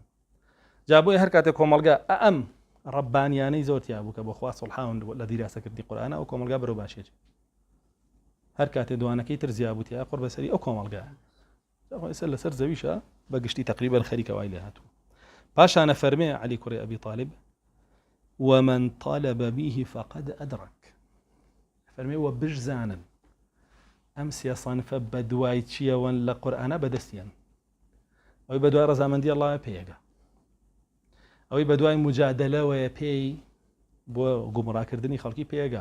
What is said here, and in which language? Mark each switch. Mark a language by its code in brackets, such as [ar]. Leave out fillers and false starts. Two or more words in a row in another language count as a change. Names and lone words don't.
[ckb] جا بۆیە هەر کاتێک کۆمەڵگا ئەم ڕەبانیانەی زۆر تیابوو کە بۆ خوا سڵحاون لە دیراسەکردنی قورئانە ئەو کۆمەڵگا بەرەو باشێت. هەر کاتێ دوانەکەی تر زیابووتیا قڕ بەسەری ئەو کۆمەڵگا لەسەر زەویشە بەگشتی تقریبا خەریکە وای لێ هاتووە. پاشانە فەرمێ علی کوڕی ئەبی طالب [ar] ومن طالب به فقد أدرك، [ckb] فەرمێ وە بشزانن ئەم 3 صنفە بە دوای چیەوەن لە قورئانە بەدەستیان. ئەوەی بە دوای ڕەزامەندی ئەڵڵایە پێیەگە، ئەوەی بە دوای مجادلەوەیە پێی بۆ گومڕاکردنی خەڵکی پێیەگە.